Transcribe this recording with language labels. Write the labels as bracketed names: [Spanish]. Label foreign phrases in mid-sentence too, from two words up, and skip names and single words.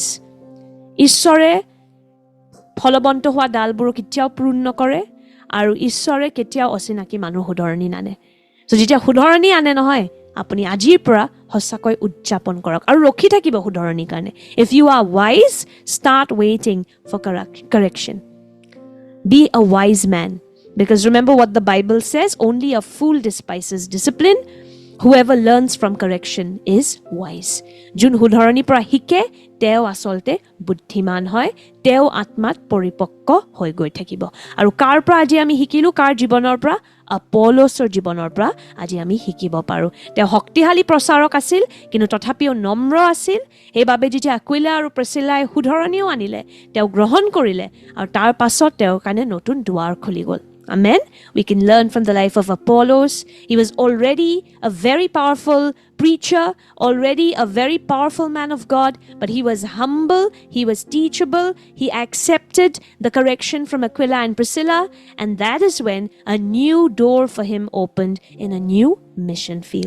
[Assamese] ঈশ্বৰে ফলবন্ত হোৱা ডালবোৰ কেতিয়াও prune নকৰে আৰু ঈশ্বৰে কেতিয়াও অচিনাকি মানুহ শুধৰণি নানে। So যেতিয়া শুধৰণি আনে নহয়, আপুনি আজিৰ পৰা সঁচাকৈ উদযাপন কৰক আৰু ৰখি থাকিব শুধৰণিৰ কাৰণে। [English] If you are wise, start waiting for correction. Be a wise man. Because remember what the Bible says, only a fool despises discipline. Whoever learns from correction is wise. [Assamese] যোন শুধৰণিৰ পৰা শিকে তেওঁ আচলতে বুদ্ধিমান হয়, তেওঁ আত্মাত পৰিপক্ক হৈ গৈ থাকিব। আৰু কাৰ পৰা আজি আমি শিকিলো? কাৰ জীৱনৰ পৰা? আপলছৰ জীৱনৰ পৰা আজি আমি শিকিব পাৰোঁ। তেওঁ শক্তিশালী প্ৰচাৰক আছিল, কিন্তু তথাপিও নম্ৰ আছিল। সেইবাবে যেতিয়া আকুইলা আৰু প্ৰিচিলাই শুধৰণিও আনিলে, তেওঁ গ্ৰহণ কৰিলে আৰু তাৰ পাছত তেওঁৰ কাৰণে নতুন দুৱাৰ খুলি গ'ল। [English] Amen. We can learn from the life of Apollos. He was already a very powerful preacher, already a very powerful man of God, but he was humble, he was teachable, he accepted the correction from Aquila and Priscilla, and that is when a new door for him opened in a new mission field.